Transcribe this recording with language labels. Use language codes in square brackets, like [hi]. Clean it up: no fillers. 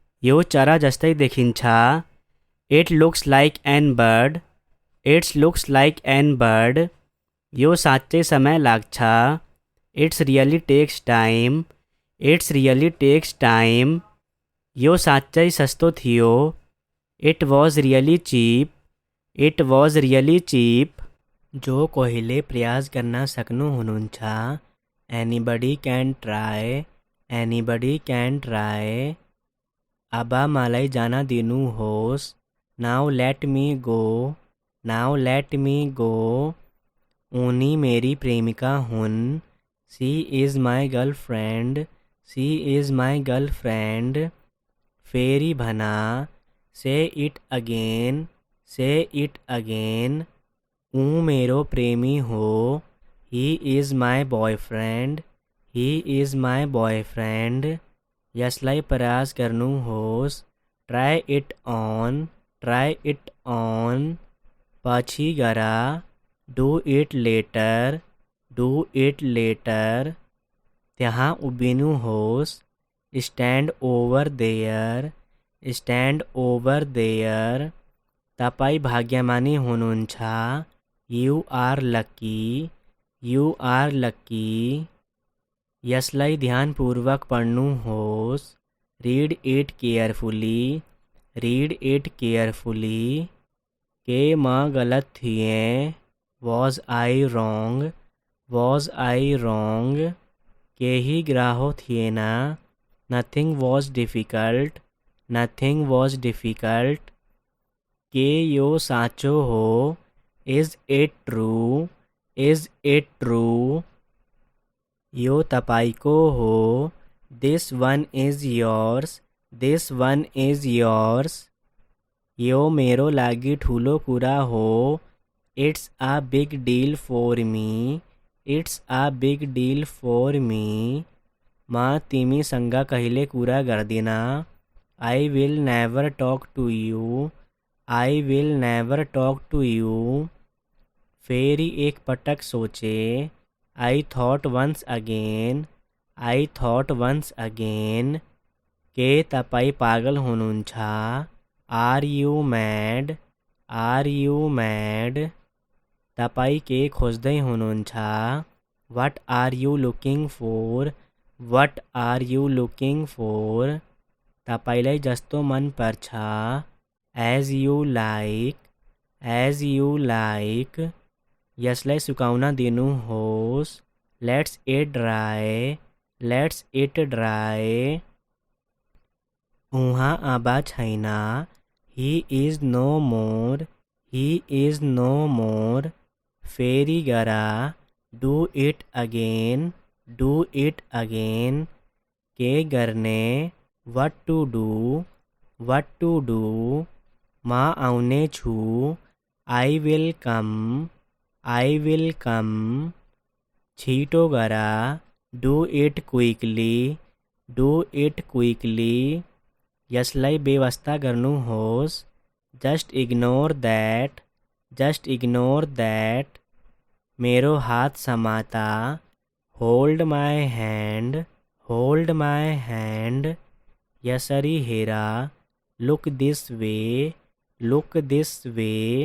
[ne] यो चरा जस्तै देखिन्छ। [en] It looks like an bird, it's looks like an bird. [ne] यो साँच्चै समय लाग्छ। [en] It's really takes time, it's really takes time. [ne] यो साँच्चै सस्तो थियो। [en] It was really cheap, it was really cheap. [ne] जो कोहीले प्रयास गर्न सक्नुहुन्छ। [en] Anybody can try, anybody can try. [ne] अब मलाई जान दिनुहोस्। [en] Now let me go, now let me go. [ne] उनी मेरी प्रेमिका हुन्। [en] She is my girlfriend, she is my girlfriend. [ne] फेरि भन, [en] Say it again, say it again. [ne] ऊ मेरो प्रेमी हो। [en] He is my boyfriend, he is my boyfriend. [ne] यसलाई प्रयास गर्नुहोस्। [en] Try it on, try it on. [ne] पछि गर, [en] Do it later, do it later. [ne] ત્યાં ઊભીનું હોસ, [en] Stand over there, stand over there. [ne] तपाईँ भाग्यमानी हुनुहुन्छ, [en] You are lucky, you are lucky. [ne] यसलाई ध्यानपूर्वक पढ्नुहोस्, [en] Read it carefully, read it carefully. [ne] के म गलत थिएँ, [en] Was I wrong, was I wrong. [ne] केही ग्राहो थिएन, [en] Nothing was difficult, nothing was difficult. [ne] के यो साचो हो, [en] Is it true, is it true. [ne] यो तपाईको हो, [en] This one is yours, this one is yours. [ne] यो मेरो लागि ठुलो कुरा हो, [en] It's a big deal for me, it's a big deal for me. [ne] म तिमीसँग कहिले कुरा गर्दिन, [en] I will never talk to you, I will never talk to you. [ne] फेरि एक पटक सोचे, [en] I thought once again, I thought once again. [ne] के तपाईँ पागल हुनुहुन्छ, [en] Are you mad, are you mad. [ne] तपाईँ के खोज्दै हुनुहुन्छ, [en] What are you looking for, what are you looking for. [ne] तपाईलाई जस्तो मन पर्छ, [en] As you like, as you like. [ne] यसलाई सुकाउन दिनुहोस्, [en] Let's it dry, let's it dry. [ne] उहाँ अब छैन, [en] He is no more, he is no more. [ne] फेरि गर, [en] Do it again, do it again. [ne] के गर्ने, [en] What to do, what to do. [ne] म आउने छु, [en] I will come, I will come. [ne] छिटो गर, [en] Do it quickly, do it quickly. [ne] यसलाई बेवास्ता गर्नुहोस्, [en] Just ignore that, just ignore that. [ne] मेरो हात समाता, [en] Hold my hand, hold my hand. [ne] यसरी हेर, [en] Look this way, look this way.